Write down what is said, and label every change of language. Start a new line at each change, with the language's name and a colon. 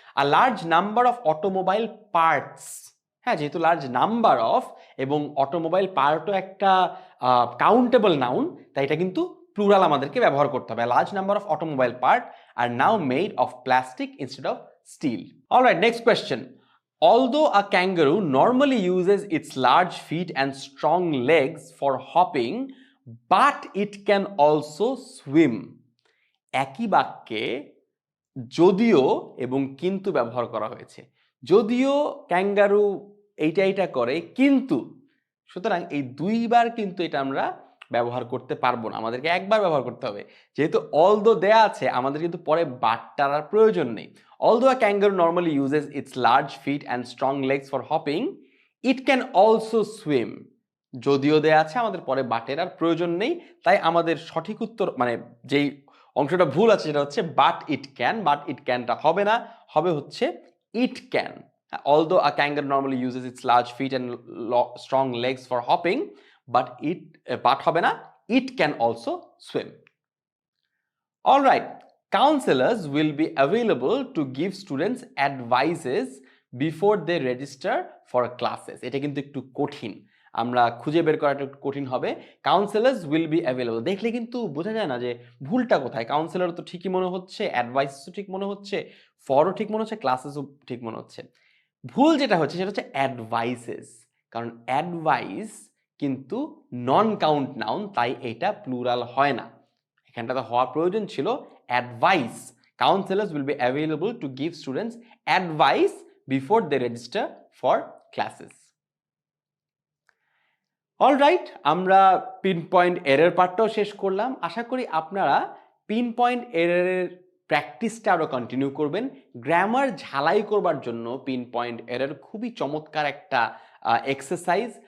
Bangla: A large number of automobile parts, হ্যাঁ, যেহেতু large number of এবং অটোমোবাইল পার্টও একটা কাউন্টেবল নাউন, তাই এটা কিন্তু প্লুরাল আমাদেরকে ব্যবহার করতে হবে।
English: Large number of automobile part are now made of plastic instead of steel. Alright, next question. Although a kangaroo normally uses its large feet and strong legs for hopping, but it can also swim.
Bangla: একই বাক্যে যদিও এবং কিন্তু ব্যবহার করা হয়েছে। যদিও kangaroo এইটা করে, কিন্তু, সুতরাং এই দুইবার কিন্তু এটা আমরা ব্যবহার করতে পারবো না, আমাদেরকে একবার ব্যবহার করতে হবে। যেহেতু অলদো দেয়া আছে, আমাদের কিন্তু পরে বাটটার আর প্রয়োজন নেই।
English: Although a kangaroo normally uses its large feet and strong legs for hopping, it can also swim.
Bangla: যদিও দেয়া আছে, আমাদের পরে বাটের আর প্রয়োজন নেই, তাই আমাদের সঠিক উত্তর মানে যেই অংশটা ভুল আছে সেটা হচ্ছে but it can. But it ক্যানটা হবে না, হবে হচ্ছে it can.
English: Although a kangaroo normally uses its large feet and strong legs for hopping, but
Bangla: হবে না,
English: it can also swim. All right. Counselors will be available to give students advices before they register for classes.
Bangla: এটা কিন্তু একটু কঠিন, আমরা খুঁজে বের করাটা একটু কঠিন হবে। কাউন্সেলার্স উইল বি অ্যাভেলেবল দেখলে কিন্তু বোঝা যায় না যে ভুলটা কোথায়। কাউন্সেলর তো ঠিকই মনে হচ্ছে, অ্যাডভাইসও ঠিক মনে হচ্ছে, ফরও ঠিক মনে হচ্ছে, ক্লাসেসও ঠিক মনে হচ্ছে। ভুল যেটা হচ্ছে সেটা হচ্ছে অ্যাডভাইসেস, কারণ অ্যাডভাইস কিন্তু নন কাউন্ট নাউন, তাই এটা প্লুরাল হয় না। এখানটাতে হওয়ার প্রয়োজন ছিল advice.
English: Counselors will be available to give students advice before they register for classes.
Bangla: All right, আমরা পিন পয়েন্ট এরর পার্টটাও শেষ করলাম। আশা করি আপনারা পিন পয়েন্ট এররের প্র্যাকটিসটা আরও কন্টিনিউ করবেন। গ্রামার ঝালাই করবার জন্য পিন পয়েন্ট এরর খুবই চমৎকার একটা এক্সারসাইজ।